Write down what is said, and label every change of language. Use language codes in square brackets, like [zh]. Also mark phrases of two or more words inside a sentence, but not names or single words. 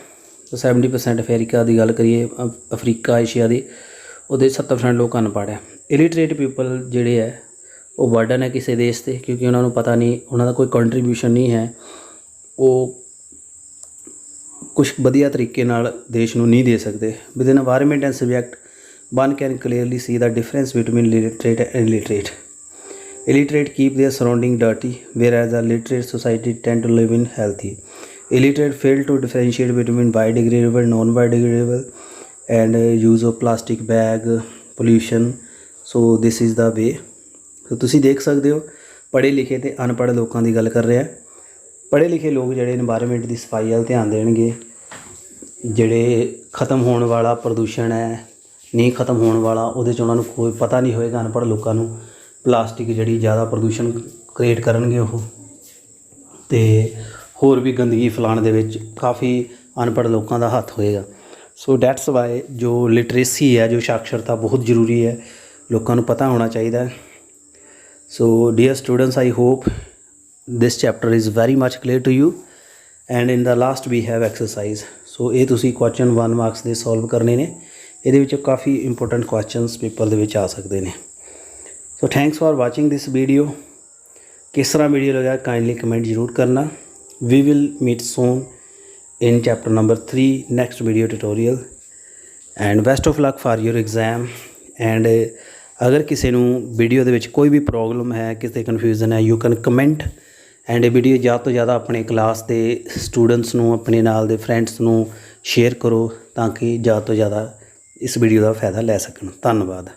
[pa] 70% ਅਫਰੀਕਾ ਦੀ ਗੱਲ ਕਰੀਏ, ਅਫਰੀਕਾ ਏਸ਼ੀਆ ਦੀ, ਉਹਦੇ 70% ਲੋਕ ਅਨਪੜ੍ਹ ਹੈ। [en] illiterate people [pa] ਜਿਹੜੇ ਹੈ ਉਹ ਬਰਡਨ ਹੈ ਕਿਸੇ ਦੇਸ਼ 'ਤੇ, ਕਿਉਂਕਿ ਉਹਨਾਂ ਨੂੰ ਪਤਾ ਨਹੀਂ, ਉਹਨਾਂ ਦਾ ਕੋਈ ਕੰਟਰੀਬਿਊਸ਼ਨ ਨਹੀਂ ਹੈ, ਉਹ ਕੁਛ ਵਧੀਆ ਤਰੀਕੇ ਨਾਲ ਦੇਸ਼ ਨੂੰ ਨਹੀਂ ਦੇ ਸਕਦੇ। [en] with in environment and subject one can clearly see the difference between literate and illiterate. Illiterate keep their surrounding dirty, whereas the literate society tend to live in healthy. Illiterate fail to differentiate between biodegradable, non-biodegradable, and use of plastic bag, pollution. So this is the way. [pa] So ਤੁਸੀਂ ਦੇਖ ਸਕਦੇ ਹੋ, ਪੜ੍ਹੇ ਲਿਖੇ ਅਤੇ ਅਨਪੜ੍ਹ ਲੋਕਾਂ ਦੀ ਗੱਲ ਕਰ ਰਿਹਾ। ਪੜ੍ਹੇ ਲਿਖੇ ਲੋਕ ਜਿਹੜੇ ਇਨਵਾਇਰਮੈਂਟ ਦੀ ਸਫਾਈ ਵੱਲ ਧਿਆਨ ਦੇਣਗੇ। ਜਿਹੜੇ ਖ਼ਤਮ ਹੋਣ ਵਾਲਾ ਪ੍ਰਦੂਸ਼ਣ ਹੈ, ਨਹੀਂ ਖ਼ਤਮ ਹੋਣ ਵਾਲਾ, ਉਹਦੇ 'ਚ ਉਹਨਾਂ ਨੂੰ ਕੋਈ ਪਤਾ ਨਹੀਂ ਹੋਏਗਾ। ਅਨਪੜ੍ਹ ਲੋਕਾਂ ਨੂੰ ਪਲਾਸਟਿਕ ਜਿਹੜੀ ਜ਼ਿਆਦਾ ਪ੍ਰਦੂਸ਼ਣ ਕ੍ਰੀਏਟ ਕਰਨਗੇ ਉਹ, ਅਤੇ ਹੋਰ ਵੀ ਗੰਦਗੀ ਫੈਲਾਉਣ ਦੇ ਵਿੱਚ ਕਾਫੀ ਅਨਪੜ੍ਹ ਲੋਕਾਂ ਦਾ ਹੱਥ ਹੋਏਗਾ। [en] so that's why [pa] ਜੋ ਲਿਟਰੇਸੀ ਹੈ, ਜੋ ਸਾਖਰਤਾ ਬਹੁਤ ਜ਼ਰੂਰੀ ਹੈ, ਲੋਕਾਂ ਨੂੰ ਪਤਾ ਹੋਣਾ ਚਾਹੀਦਾ। [en] So dear students, I hope this chapter is very much clear to you, and in the last we have exercise. [pa] So ਇਹ ਤੁਸੀਂ question 1 marks ਦੇ solve ਕਰਨੇ ਨੇ। ਇਹਦੇ ਵਿੱਚ ਕਾਫੀ [en] important questions [pa] ਪੇਪਰ ਦੇ ਵਿੱਚ ਆ ਸਕਦੇ ਨੇ। [en] So thanks for watching this video. [pa] ਕਿਸ ਤਰ੍ਹਾਂ ਵੀਡੀਓ ਲੱਗਾ [en] kindly comment [pa] ਜ਼ਰੂਰ ਕਰਨਾ। [en] We will meet soon in chapter number 3 next video tutorial, and best of luck for your exam. [pa] And ਅਗਰ ਕਿਸੇ ਨੂੰ ਵੀਡੀਓ ਦੇ ਵਿੱਚ ਕੋਈ ਵੀ ਪ੍ਰੋਬਲਮ ਹੈ, ਕਿਸੇ ਕਨਫਿਊਜ਼ਨ ਹੈ, [en] you can comment, and [pa] ਇਹ ਵੀਡੀਓ ਜ਼ਿਆਦਾ ਤੋਂ ਜ਼ਿਆਦਾ ਆਪਣੇ ਕਲਾਸ ਦੇ ਸਟੂਡੈਂਟਸ ਨੂੰ, ਆਪਣੇ ਨਾਲ ਦੇ ਫਰੈਂਡਸ ਨੂੰ ਸ਼ੇਅਰ ਕਰੋ, ਤਾਂ ਕਿ ਜ਼ਿਆਦਾ ਤੋਂ ਜ਼ਿਆਦਾ ਇਸ ਵੀਡੀਓ ਦਾ ਫਾਇਦਾ ਲੈ ਸਕਣ। ਧੰਨਵਾਦ।